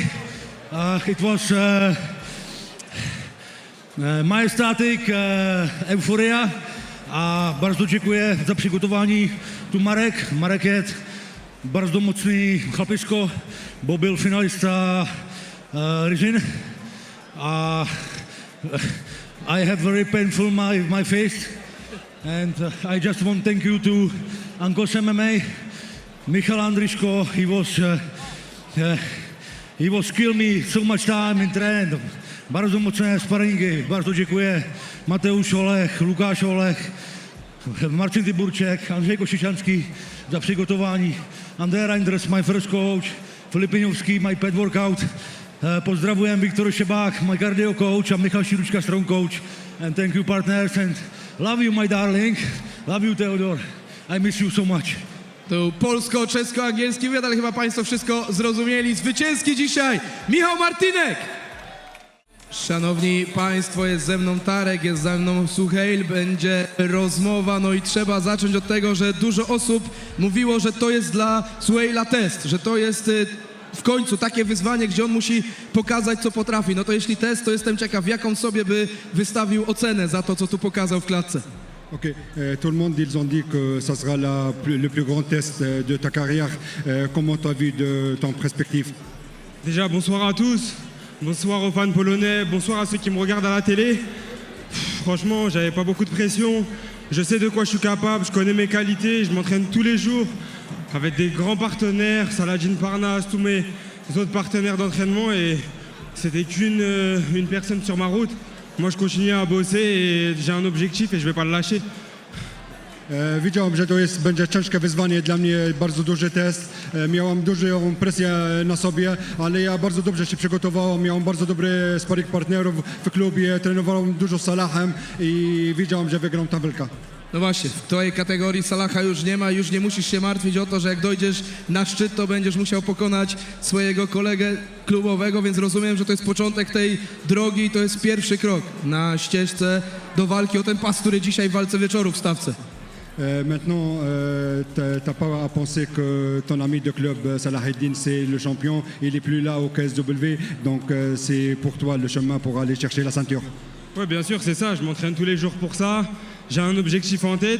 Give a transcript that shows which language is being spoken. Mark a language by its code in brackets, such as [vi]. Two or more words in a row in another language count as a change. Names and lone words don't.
[en] It was majestatyk, euforia. [pl] A bardzo dziękuję za przygotowanie tu Marek. Marek jest bardzo mocny chlapisko, bo był finalista Ryżin. [en] I have very painful my face, and I just want to thank you to Ankos MMA, Michal Andriško. He was kill me so much time in trend. [pl] Bardzo mocne sparingi, bardzo dziękuję. Mateusz Olech, Łukasz Olech, Marcin Tyburczek, Andrzej Kosicianski za przygotowanie. Andrzej Reinders, [en] my first coach. Filipinowski, my pet workout. [pl] Pozdrawiam Wiktor Szebak, [en] my cardio coach, [pl] a Michał Siruczka, [en] strong coach. And thank you partners and love you my darling. Love you Theodor. I miss you so much. [pl] To polsko-czesko-angielski wywiad, ale chyba Państwo wszystko zrozumieli. Zwycięski dzisiaj Michał Martynek! Szanowni Państwo, jest ze mną Tarek, jest ze mną Suheil, będzie rozmowa, no i trzeba zacząć od tego, że dużo osób mówiło, że to jest dla Suheila test, że to jest w końcu takie wyzwanie, gdzie on musi pokazać, co potrafi. No to jeśli test, to jestem ciekaw, jaką sobie by wystawił ocenę za to, co tu pokazał w klatce. [fr] Ok, tout le monde, ils ont dit que ça sera le plus grand test de ta carrière. Comment tu as vu de ton perspective? Déjà, bonsoir à tous. Bonsoir aux fans polonais. Bonsoir à ceux qui me regardent à la télé. Franchement, j'avais pas beaucoup de pression. Je sais de quoi je suis capable. Je connais mes qualités. Je m'entraîne tous les jours avec des grands partenaires. Saladin Parnas, tous mes autres partenaires d'entraînement. Et c'était qu'une personne sur ma route. Moi, je continue à bosser et j'ai un objectif et je vais pas le lâcher. [pl] Wiedziałem, że to będzie ciężkie wyzwanie dla mnie, bardzo duży test. Miałem dużą presję na sobie, ale ja bardzo dobrze się przygotowałem. Miałem bardzo dobry sparring partnerów w klubie, trenowałem dużo z Salahem i wiedziałem, że wygram tę walkę. No właśnie, w twojej kategorii Salaha już nie ma, już nie musisz się martwić o to, że jak dojdziesz na szczyt, to będziesz musiał pokonać swojego kolegę klubowego, więc rozumiem, że to jest początek tej drogi i to jest pierwszy krok na ścieżce do walki o ten pas, który dzisiaj w walce wieczoru w stawce. [fr] Maintenant, t'as pas à penser que ton ami de club Salaheddine, c'est le champion, il est plus là au KSW, donc c'est pour toi le chemin pour aller chercher la ceinture. Ouais, bien sûr, c'est ça. Je m'entraîne tous les jours pour ça. J'ai un objectif en tête.